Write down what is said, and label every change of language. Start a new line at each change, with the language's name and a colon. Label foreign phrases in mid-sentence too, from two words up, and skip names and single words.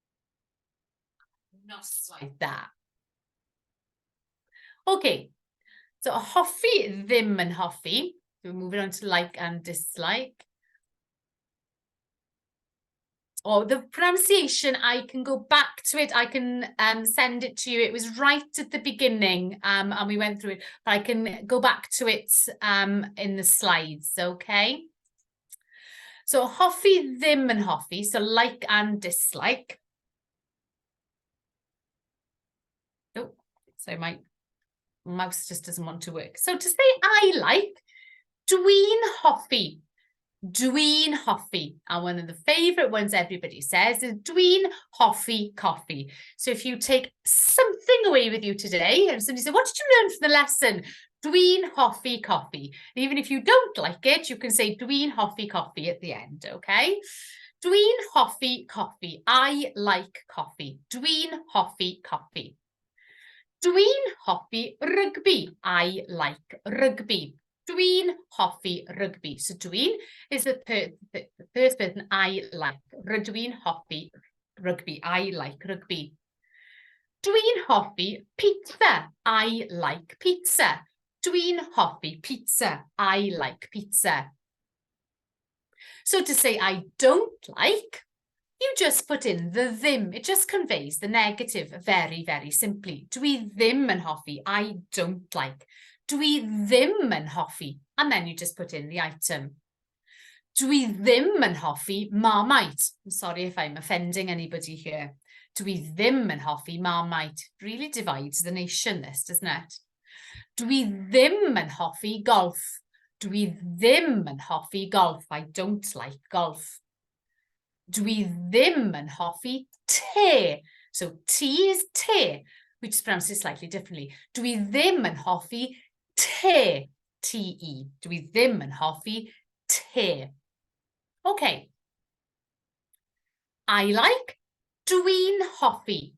Welsh: Noswaith da. Okay, So hoffi, ddim yn hoffi.
English: We're moving on to like and dislike. Or the pronunciation, I can go back to it. I can send it to you. It was right at the beginning and we went through it. But I can go back to it in the slides, okay? So hoffi, ddim yn hoffi. So like and dislike. Oh, so my mouse just doesn't want to work. So to say I like,
Welsh: dwi'n hoffi. Dwi'n hoffi.
English: And one of the favourite ones everybody says is
Welsh: dwi'n hoffi
English: coffee. So if you take something away with you today, and somebody said, what did you learn from the lesson?
Welsh: Dwi'n hoffi coffee.
English: And even if you don't like it, you can say
Welsh: dwi'n hoffi
English: coffee at the end, okay?
Welsh: Dwi'n hoffi coffee.
English: I like coffee.
Welsh: Dwi'n hoffi coffee. Dwi'n hoffi rugby.
English: I like rugby.
Welsh: Dwi'n hoffi
English: rugby. So dwi'n is the first person I like.
Welsh: Dwi'n hoffi rugby.
English: I like rugby.
Welsh: Dwi'n hoffi pizza.
English: I like pizza.
Welsh: Dwi'n hoffi pizza.
English: I like pizza. So to say I don't like, you just put in the ddim. It just conveys the negative very, very simply.
Welsh: Dwi ddim yn hoffi.
English: I don't like.
Welsh: Dwi ddim yn hoffi.
English: And then you just put in the item.
Welsh: Dwi ddim yn hoffi Marmite.
English: I'm sorry if I'm offending anybody here.
Welsh: Dwi ddim yn hoffi Marmite.
English: Really divides the nation, this, doesn't it?
Welsh: Dwi ddim yn hoffi golf. Dwi ddim yn hoffi golf.
English: I don't like golf.
Welsh: Dwi ddim yn hoffi te.
English: So T is te. We just pronounce it slightly differently.
Welsh: Dwi ddim yn hoffi te. T-E. Dwi ddim yn hoffi te. Okay.
English: I like.
Welsh: Dwi'n hoffi.